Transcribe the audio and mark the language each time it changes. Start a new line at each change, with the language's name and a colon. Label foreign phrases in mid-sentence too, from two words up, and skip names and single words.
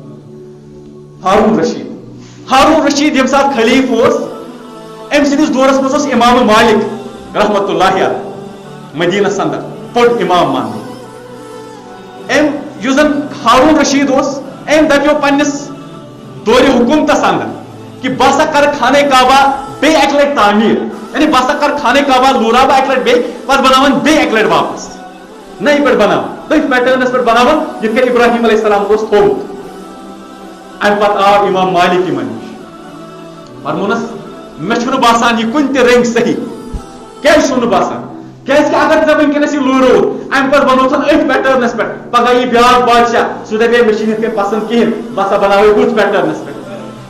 Kashmiri: ہارون رشید ییٚمہِ ساتہٕ خلیٖف اوس أمۍ سٕنٛدِس دورس منٛز اوس امام مالک
Arabic: رحمتہ اللہ علیہ
Kashmiri: مدینس اندر بوٚڑ امام ماننہٕ یُس زن ہارون رشید اوس أمۍ دپیو پننِس دورِ حکوٗمتس اندر کہ بہٕ ہسا کرٕ خانہ کعبہ بیٚیہِ اکہِ لٹہِ تعمیٖر یعنی بہٕ ہسا کر خانہ کعبہ لورا بہٕ اکہِ لٹہِ بیٚیہِ پتہٕ بناون بیٚیہِ اکہِ لٹہِ واپس نئی پہ بناون تھی پیٹرنس پہ بناون یت کن ابراہیم
Arabic: علیہ السلام
Kashmiri: اس تھومت ام پتہ آو امام مالک یمن نش فرمونس مے چھُنہٕ باسان یہ کُنہِ تہِ رنگ صحیح کیٛازِ چھُم نہٕ باسان کیازِ اگر ژےٚ وٕنکیٚنس یہِ لوٗروُت اَمہِ پتہٕ بنوتھن أتھۍ پیٹرنس پٮ۪ٹھ پگاہ یی بیٛاکھ بادشاہ سُہ دپے مےٚ چھِنہٕ یِتھ کٔنۍ پسنٛد کِہیٖنۍ بہٕ ہسا بناوے ہُتھ پیٹرنس پٮ۪ٹھ